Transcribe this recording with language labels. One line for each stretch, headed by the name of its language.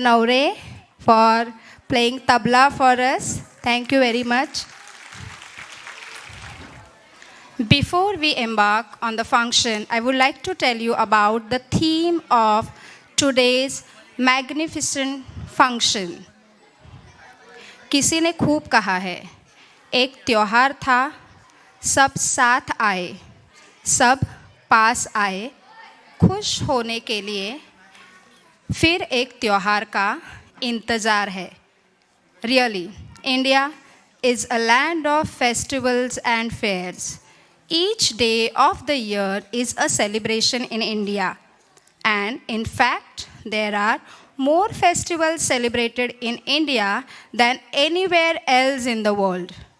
English: Naure, for playing tabla for us. Thank you very much. Before we embark on the function, I would like to tell you about the theme of today's magnificent function.
Hindi: किसी ने खूब कहा है, एक त्योहार था, सब साथ आए, सब पास आए, खुश होने के लिए फिर एक त्योहार का इंतज़ार है.
English: Really, India is a land of festivals and fairs. each day of the year is a celebration in India. And in fact, there are more festivals celebrated in India than anywhere else in the world.